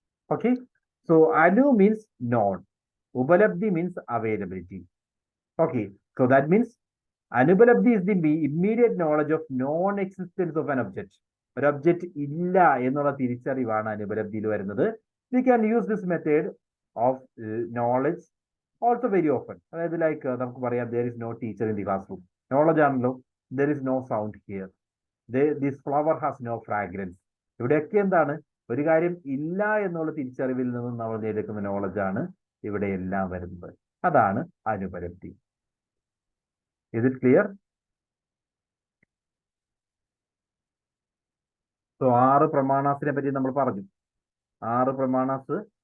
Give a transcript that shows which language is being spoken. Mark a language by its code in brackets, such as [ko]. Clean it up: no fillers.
[en] Okay, so അനു means non, ഉപലബ്ധി means availability. Okay, so that means അനുപലബ്ധി is the immediate knowledge of non-existence of an object. [ml] ഒരു object ഇല്ല എന്നുള്ള തിരിച്ചറിവാണ് അനുപലബ്ധിയിൽ വരുന്നത്. [en] We can use this method of knowledge also very often. [ml] അതായത് like നമുക്ക് പറയാം, [en] there is no teacher in the classroom. [ml] Knowledge ആണല്ലോ. [en] there is no sound here. This flower has no fragrance. [ml] ഇവിടെയൊക്കെ എന്താണ്? ഒരു കാര്യം ഇല്ല എന്നുള്ള തിരിച്ചറിവിൽ നിന്നും നമ്മൾ നേടിയെടുക്കുന്ന നോളജാണ് ഇവിടെ എല്ലാം വരുന്നത്. അതാണ് അനുപലബ്ധി. [en] Is it clear? [ml] സോ 6 പ്രമാണാസിനെ പറ്റി നമ്മൾ പറഞ്ഞു. 6 പ്രമാണാസ്.